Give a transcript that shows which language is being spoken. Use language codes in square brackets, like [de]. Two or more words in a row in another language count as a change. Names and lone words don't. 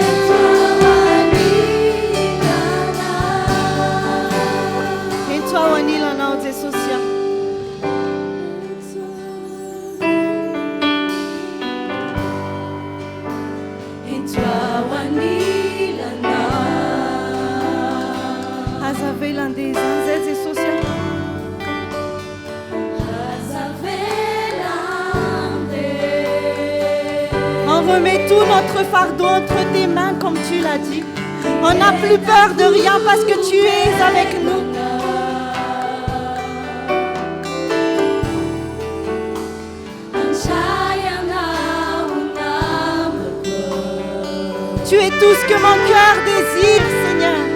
[mg] Eto ao anilanao Jesosy. Aza velan-dezany zay Jesosy. [fr] On remet tout notre fardeau entre tes mains comme tu l'as dit. On n'a plus peur de rien parce que tu es avec nous. Tu es tout ce que mon cœur désire, Seigneur.